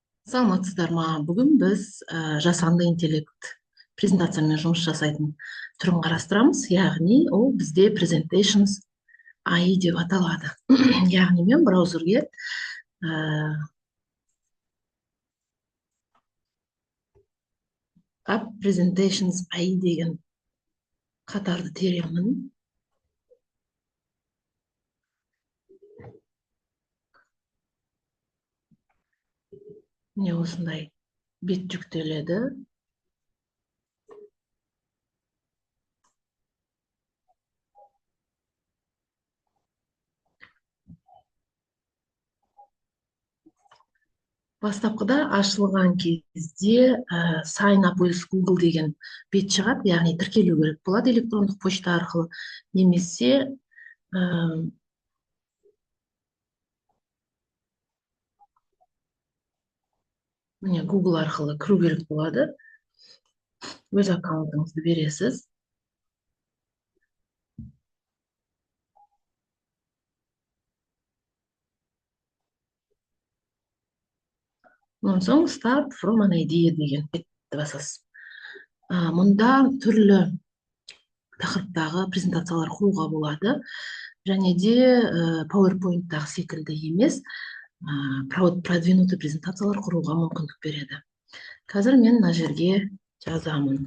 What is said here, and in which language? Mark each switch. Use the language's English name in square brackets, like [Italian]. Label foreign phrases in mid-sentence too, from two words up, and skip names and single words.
[Kazakh] Саламатсыздар ма? Бүгін біз жасанды интеллект презентациямен жұмыс жасайтын түрін қарастырамыз. Яғни ол бізде [English] presentations AI [Kazakh] деп аталады. Яғни мен браузерге [English] app presentations AI [Kazakh] деген қатарды теремін. Міне осындай бет жүктеледі. Бастапқыда ашылған кезде [English] sign up with [Kazakh] Google деген бет шығады, яғни тіркелу керек болады электрондық почта арқылы, немесе міне Google арқылы кіру керек болады. Өз аккаунтыңызды бересіз. Онан соң [English] start from an idea [Kazakh] деген бетті басасыз. Мұнда түрлі тақырыптағы презентациялар құруға болады. Және де PowerPoint-тағы секілді емес, продвинутый презентациялар құруға мүмкіндік береді. Қазір мен мына жерге жазамын.